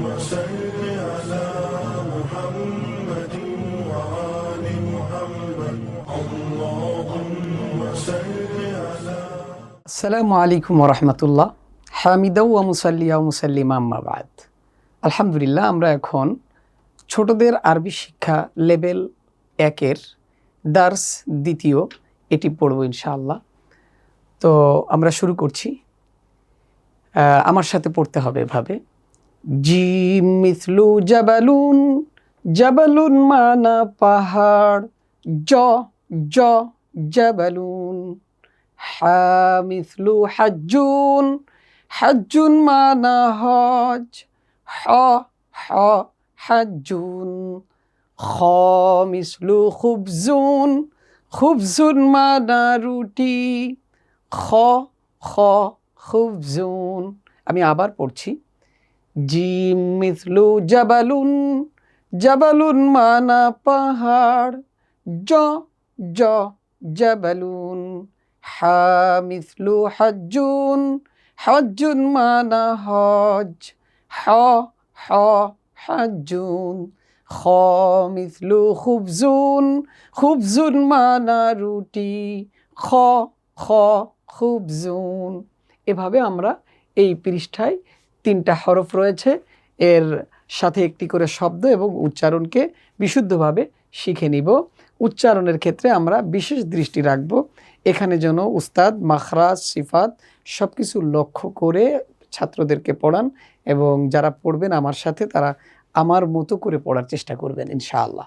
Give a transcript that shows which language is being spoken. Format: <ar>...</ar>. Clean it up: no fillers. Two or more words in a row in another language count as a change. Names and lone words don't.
<ar>السلام عليكم ورحمة الله. حامدا ومصليا ومسلما أما بعد. الحمد لله,</ar> <bn>আমরা এখন ছোটদের আরবি শিক্ষা লেভেল 1-এর দার্স দ্বিতীয় এটি পড়ব ইনশাআল্লাহ। তো আমরা শুরু করছি। আমার সাথে পড়তে হবে এভাবে।</bn> <ar>جيم مثل جبل، جبل</ar> <bn>মানা পাহাড়,</bn> <ar>ج ج جبل. حاء مثل حج، حج</ar> <bn>মানা হজ,</bn> <ar>ح ح حج. خاء مثل خبز، خبز</ar> <bn>মানা রুটি,</bn> <ar>خ خ خبز.</ar> <bn>আমি আবার পড়ছি।</bn> <ar>جيم مثل جبل، جبل</ar> <bn>মানা পাহাড়,</bn> <ar>ج ج جبل. حاء مثل حج، حج</ar> <bn>মানা হজ,</bn> <ar>ح ح حج. خاء مثل خبز، خبز</ar> <bn>মানা রুটি,</bn> <ar>خ خ خبز.</ar> <bn>এভাবে আমরা এই পৃষ্ঠায় 3টা হরফ রয়েছে, এর সাথে একটি করে শব্দ এবং উচ্চারণকে বিশুদ্ধভাবে শিখে নিব। উচ্চারণের ক্ষেত্রে আমরা বিশেষ দৃষ্টি রাখব। এখানে যেন উস্তাদ মাখরাজ সিফাত সব কিছু লক্ষ্য করে ছাত্রদেরকে পড়ান, এবং যারা পড়বেন আমার সাথে তারা আমার মতো করে পড়ার চেষ্টা করবেন ইনশাআল্লাহ।</bn>